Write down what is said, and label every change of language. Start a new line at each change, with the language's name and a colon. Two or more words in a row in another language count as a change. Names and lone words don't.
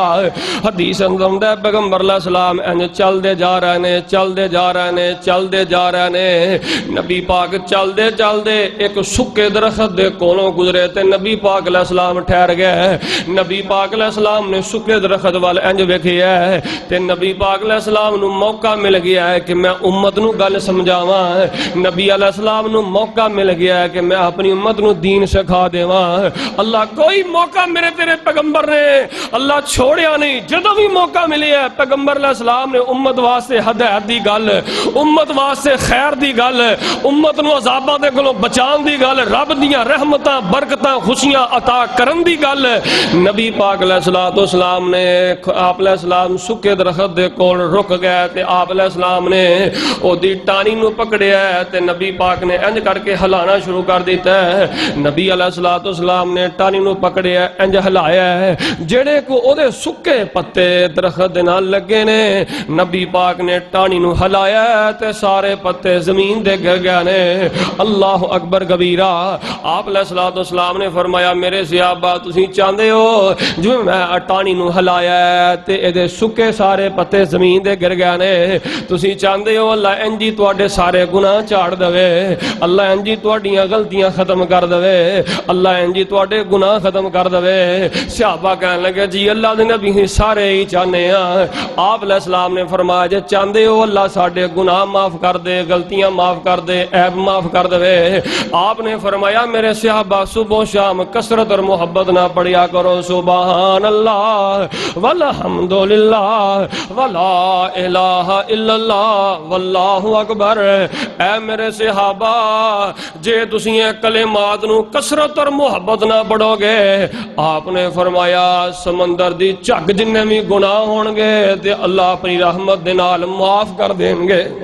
Punjabi: حدیث اندر ہے پیغمبر علیہ السلام انج چل دے جا رہے نے، چل دے جا رہے نے، چل دے جا رہے نے، نبی پاک چل دے ایک سکے درخت دے کولوں گزرے تے نبی پاک علیہ السلام ٹھہر گئے۔ نبی پاک علیہ السلام نے سکے درخت وال انج ویکھیا ہے تے نبی پاک علیہ السلام نو موقع مل گیا ہے کہ میں امت نو گل سمجھاواں۔ نبی علیہ السلام نو موقع مل گیا ہے کہ میں اپنی امت نو دین سکھا دیواں۔ اللہ کوئی موقع میرے تیرے پیغمبر نے اللہ چھوڑیا نہیں، جدوں بھی موقع ملیا ہے پیغمبر علیہ السلام نے امت واسطے ہدایت دی گل، امت واسطے خیر دی گل، امت نو عذاباں دے کولوں بچان دی گل، رب دیاں رحمتاں برکتاں خوشیاں عطا کرن دی گل نبی پاک علیہ السلام نے آپ علیہ السلام سکے درخت دے کول رک گئے تے آپ علیہ السلام نے او دی ٹانی نو پکڑیا ہے تے نبی پاک نے انج کر کے ہلانا شروع کر دیتا ہے۔ نبی علیہ السلام نے ٹانی نو پکڑیا انج ہلایا ہے، جڑے کو او دے سکے پتے درخت دے نال لگے نے نبی پاک نے ٹانی نو ہلایا ہے تے سارے پتے زمین دے گر گئے نے۔
Arabic: اللہ اکبر کبیرہ۔
Punjabi: آپ علیہ السلام نے فرمایا میرے صحابہ تسی چاہندے ہو جو میں ٹانی نو ہلایا ہے تے اے سکے سارے پتے زمین دے گر گئے نے تسی چاہندے ہو اللہ انجی تواڈے سارے گناہ جھاڑ دے اللہ انجی تواڈیاں غلطیاں ختم کر دے اللہ انجی تواڈے گناہ ختم کر دے صحابہ کہنے لگے جی اللہ دے نبی سارے ہی چاہنے ہیں آپ علیہ السلام نے فرمایا جے چاہندے ہو اللہ ساڈے گناہ معاف کر دے غلطیاں معاف کر دے عیب معاف کر دے آپ نے فرمایا میرے صحابہ صبح و شام کثرت اور محبت نہ پڑھیا کرو
Arabic: سبحان اللہ والحمدللہ ولا الہ الا اللہ واللہ اکبر
Punjabi: اے میرے صحابہ جے تسی یہ کلمات نو کثرت اور محبت نہ پڑھو گے آپ نے فرمایا سمندر دی جھگ جننے بھی گناہ ہون گے تے اللہ اپنی رحمت دے نال معاف کر دیں گے